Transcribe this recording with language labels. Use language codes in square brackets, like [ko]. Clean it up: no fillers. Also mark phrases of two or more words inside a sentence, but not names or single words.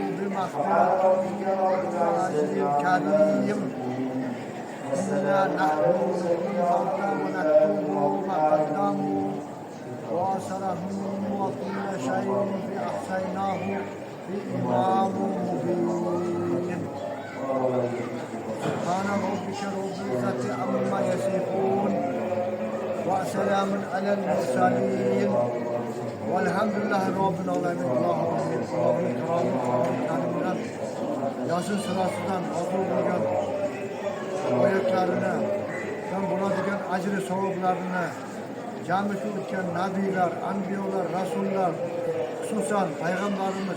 [ar] بمغفرة وأجر كريم إنا نحن نحيي الموتى ونكتب ما قدموا وآثارهم وكل شيء أحصيناه في إمام مبين سبحان ربك رب العزة عما يصفون وسلام على المرسلين والحمد لله رب العالمين. [tr] Allah'ın ikramı [uz] Yasin surasından hazır bo'lgan oyatlarini ham bo'ladigan ajri savoblarini jami shu o'tgan nabiylar, anbiyolar, rasullar, xususan payg'ambarimiz,